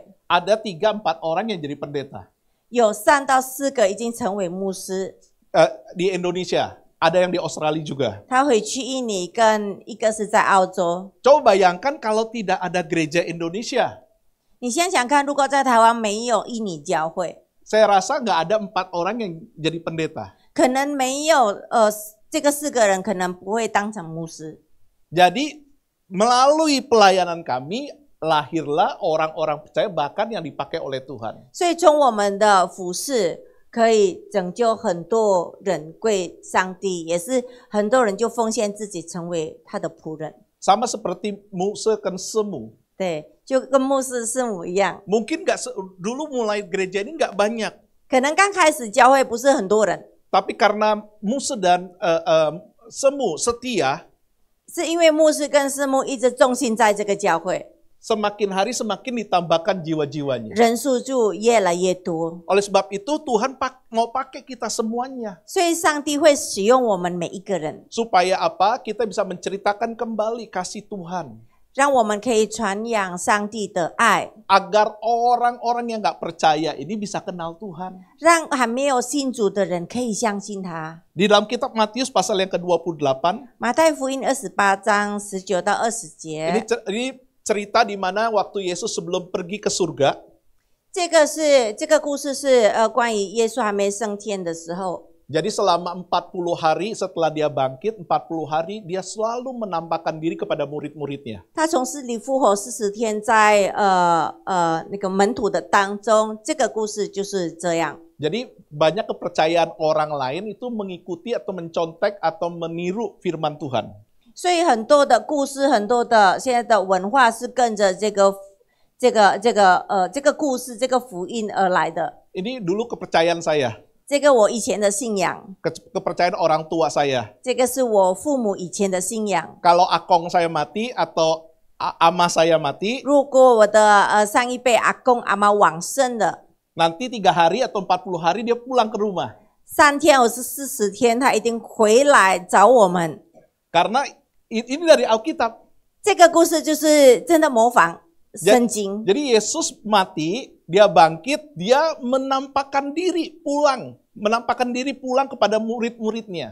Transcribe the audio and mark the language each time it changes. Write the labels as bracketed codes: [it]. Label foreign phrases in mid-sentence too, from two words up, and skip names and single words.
[id] Ada 3-4 orang yang jadi pendeta [zh] 有3到4个已经成为牧师。 [id] di Indonesia. Ada yang di Australia juga. [zh] 他回去印尼，跟一个是在澳洲。 [id] Coba bayangkan kalau tidak ada gereja Indonesia. [zh] 你想想看，如果在台湾没有印尼教会， [id] Saya rasa nggak ada 4 orang yang jadi pendeta. [zh] 可能没有这个4个人可能不会当成牧师。 [id] Jadi melalui pelayanan kami lahirlah orang-orang percaya bahkan yang dipakai oleh Tuhan. [zh] 所以从我们的服事可以拯救很多人归上帝，也是很多人就奉献自己成为他的仆人。 [id] Sama seperti Muse kan semu. [zh] 对，就跟牧师师母一样， [id] Mungkin dulu mulai gereja ini nggak banyak. [zh] 可能刚开始教会不是很多人， [id] Tapi karena Muse dan semu setia, [zh] 是因为牧师跟师母一直重心在这个教会， [id] semakin hari semakin ditambahkan jiwa-jiwanya. [zh] 人数就越来越多。 [id] Oleh sebab itu Tuhan mau pakai kita semuanya. [zh] 所以上帝会使用我们每一个人， [id] Supaya apa? Kita bisa menceritakan kembali kasih Tuhan. [zh] 让我们可以传扬上帝的爱， [id] Agar orang-orang yang nggak percaya ini bisa kenal Tuhan. [zh] 让还没有信主的人可以相信他。 [id] Di dalam kitab Matius pasal yang ke-28, [zh] 马太福音28章19到20节， [id] ini cerita di mana waktu Yesus sebelum pergi ke surga, [zh] 这个故事是关于耶稣还没升天的时候， [id] jadi selama 40 hari setelah dia bangkit, 40 hari dia selalu menampakkan diri kepada murid-muridnya. [zh] 他从死里复活40天在那个门徒的当中，这个故事就是这样。 [id] Jadi banyak kepercayaan orang lain itu mengikuti atau mencontek atau meniru firman Tuhan. [zh] 所以很多的故事，很多的现在的文化是跟着这这个故事这个福音而来的。 [id] Ini dulu kepercayaan saya, [zh] 这个我以前的信仰， [id] kepercayaan orang tua saya. [zh] 这个是我父母以前的信仰。 [id] Kalau akong saya mati atau ama saya mati, [zh] 如果我的上一辈阿公阿妈往生了， [id] nanti 3 hari atau 40 hari dia pulang ke rumah. [zh] 3 天或是40天，他一定回来找我们。 [id] Karena ini dari Alkitab. [zh] 这个故事就是真的模仿圣经。 [id] Jadi Yesus mati, dia bangkit, dia menampakkan diri pulang kepada murid-muridnya.